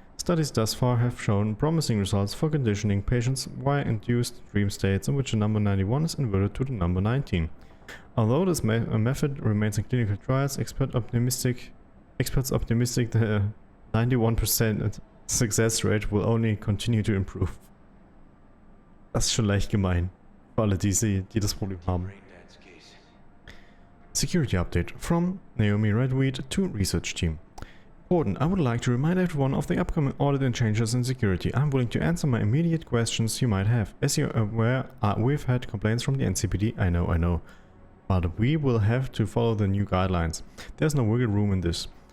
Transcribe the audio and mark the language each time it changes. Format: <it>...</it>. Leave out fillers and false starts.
<en>Studies thus far have shown promising results for conditioning patients via induced dream states in which the number 91 is inverted to the number 19. Although this method remains in clinical trials, experts optimistic the 91% success rate will only continue to improve.</en> <de>Das ist schon leicht gemein. Für alle, die das Problem haben.</de> <en>Security update from Naomi Redweed to research team. Important, I would like to remind everyone of the upcoming audit and changes in security. I'm willing to answer my immediate questions you might have. As you're aware, we've had complaints from the NCPD, I know. But we will have to follow the new guidelines. There's no wiggle room in this.</en>